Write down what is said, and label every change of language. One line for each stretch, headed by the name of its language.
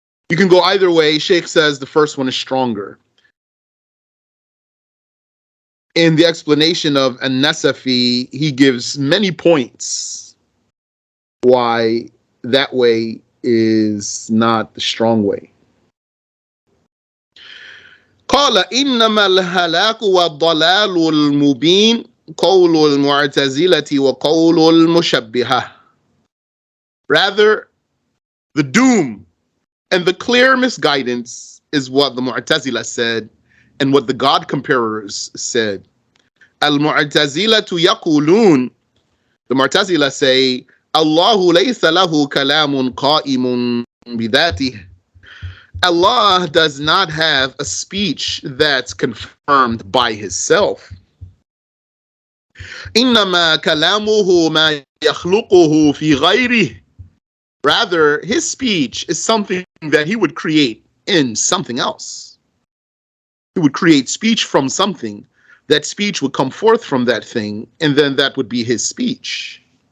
English: You can go either way. Sheikh says the first one is stronger. In the explanation of An-Nasafi, he gives many points why that way is not the strong way.
Arabic: قال إنما الهلاك والضلال المبين قول المعتزلة وقول المشبهة.
English: Rather, the doom, and the clear misguidance is what the Mu'tazila said and what the God comparers said.
Arabic: Al-Mu'tazilatu yaqulun,
English: the Mu'tazila say,
Arabic: Allahu laysa lahu kalamun qa'imun bidhatih.
English: Allah does not have a speech that's confirmed by his self.
Arabic: إنما كلامه ما يخلقه في غيره.
English: Rather, his speech is something that he would create in something else. He would create speech from something. That speech would come forth from that thing, and then that would be his speech.